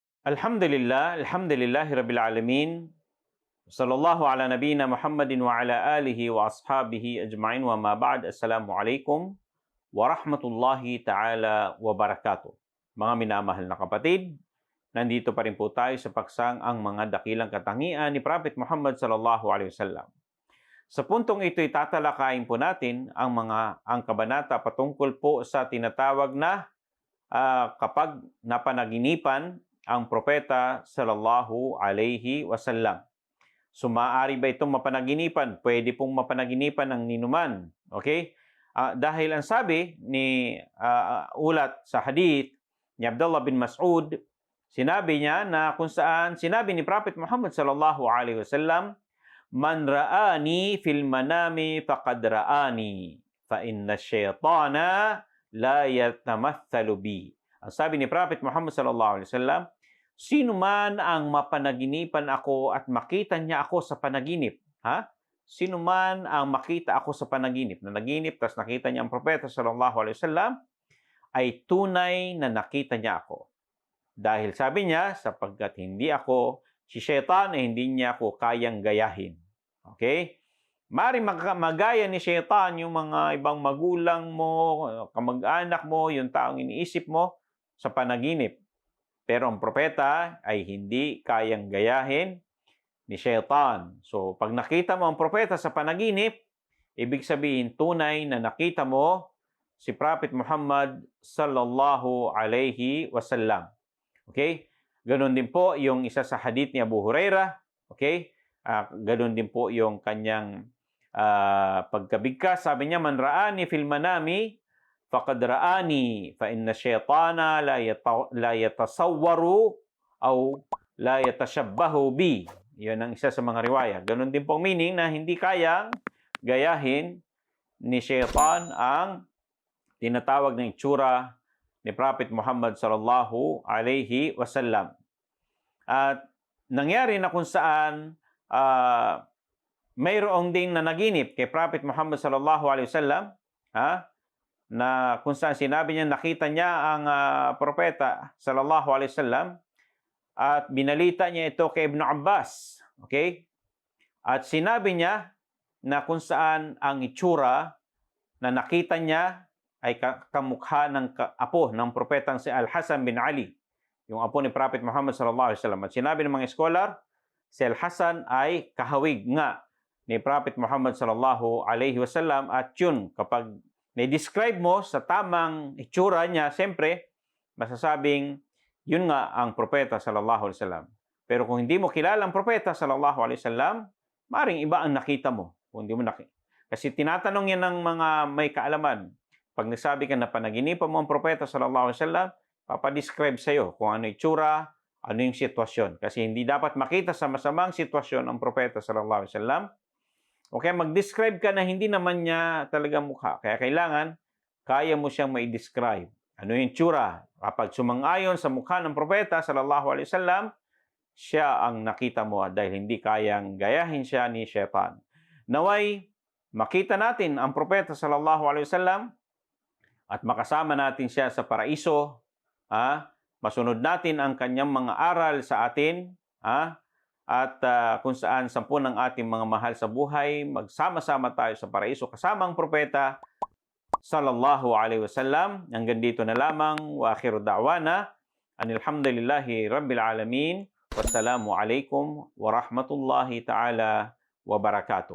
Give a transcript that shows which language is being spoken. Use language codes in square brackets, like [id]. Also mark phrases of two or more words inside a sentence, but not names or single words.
[ar] الحمد لله رب العالمين. صلى الله على نبينا محمد و على آله و أصحابه أجمعين و ما بعد. السلام عليكم و رحمة الله تعالى و بركاته. [tl] Mga minamahal na kapatid, nandito pa rin po tayo sa paksang ang mga dakilang katangian ni Prophet Muhammad [ar] صلى الله عليه وسلم. [tl] Sa puntong ito, tatalakayin po natin ang kabanata patungkol po sa tinatawag na kapag napanaginipan ang propeta [ar] صلى الله عليه وسلم. [tl] So maaari ba itong mapanaginipan? Pwede pong mapanaginipan ng ninuman. Okay? Dahil ang sabi ni ulat sa hadith ni Abdullah bin Mas'ud, sinabi niya na kung saan sinabi ni Prophet Muhammad [ar] صلى الله عليه وسلم, "من رآني في المنام فقد رآني فإن الشيطان لا يتمثل بي." [tl] Ang sabi ni Prophet Muhammad [ar] صلى الله عليه وسلم, [tl] sino man ang mapanaginipan ako at makita niya ako sa panaginip, Sino man ang makita ako sa panaginip, na naginip tapos nakita niya ang propeta [ar] صلى الله عليه وسلم, [tl] ay tunay na nakita niya ako. Dahil sabi niya, sapagkat hindi ako si Shaitan, hindi niya ako kayang gayahin. Okay? Maaaring magaya ni Shaitan yung mga ibang magulang mo, kamag-anak mo, yung taong iniisip mo sa panaginip. Pero ang propeta ay hindi kayang gayahin ni Shaitan. So, pag nakita mo ang propeta sa panaginip, ibig sabihin tunay na nakita mo si Prophet Muhammad [ar] صلى الله عليه وسلم. [tl] Okay? Ganon din po yung isa sa hadith ni Abu Hurairah. Okay? Ganon din po yung kanyang pagkabigkas. Sabi niya, [ar] "من رآني في المنام فقد رآني فإن الشيطان لا يتصور أو لا يتشبه بي." [tl] Yun ang isa sa mga riwaya. Ganon din pong meaning na hindi kayang gayahin ni Shaitan ang tinatawag na itsura ni Prophet Muhammad [ar] صلى الله عليه وسلم. [tl] At nangyari na kung saan mayroong ding nanaginip kay Prophet Muhammad [ar] صلى الله عليه وسلم, [tl] na kung saan sinabi niya nakita niya ang propeta [ar] صلى الله عليه وسلم [tl] at binalita niya ito kay Ibn Abbas. Okay? At sinabi niya na kung saan ang itsura na nakita niya ay kamukha ng apo ng propetang si Al-Hasan bin Ali, yung apo ni Prophet Muhammad [ar] صلى الله عليه وسلم. [tl] At sinabi ng mga scholar, si Al-Hasan ay kahawig nga ni Prophet Muhammad [ar] صلى الله عليه وسلم. [tl] At yun, kapag na-describe mo sa tamang itsura niya, siyempre, masasabing, yun nga ang propeta [ar] صلى الله عليه وسلم. [tl] Pero kung hindi mo kilala ang propeta [ar] صلى الله عليه وسلم, [tl] maring iba ang nakita mo. Kung hindi mo nakita. Kasi tinatanong yan ng mga may kaalaman. Pag nagsabi ka na panaginipan mo ang propeta [ar] صلى الله عليه وسلم, [tl] papadescribe sa'yo kung ano itsura, ano yung sitwasyon. Kasi hindi dapat makita sa masamang sitwasyon ang propeta [ar] صلى الله عليه وسلم. [tl] Okay, mag-describe ka na hindi naman niya talaga mukha. Kaya kailangan, kaya mo siyang mai-describe. Ano yung tsura? Kapag sumang-ayon sa mukha ng propeta [ar] صلى الله عليه وسلم, [tl] siya ang nakita mo dahil hindi kayang gayahin siya ni Shaitan. Naway, makita natin ang propeta [ar] صلى الله عليه وسلم [tl] at makasama natin siya sa paraiso. Masunod natin ang kanyang mga aral sa atin. At kung saan 10 ng ating mga mahal sa buhay, magsama-sama tayo sa paraiso kasama ang propeta [ar] صلى الله عليه وسلم. [tl] Hanggang dito na lamang. [ar] و آخر دعوانا أن الحمد لله رب العالمين. و السلام عليكم و رحمة الله تعالى و بركاته.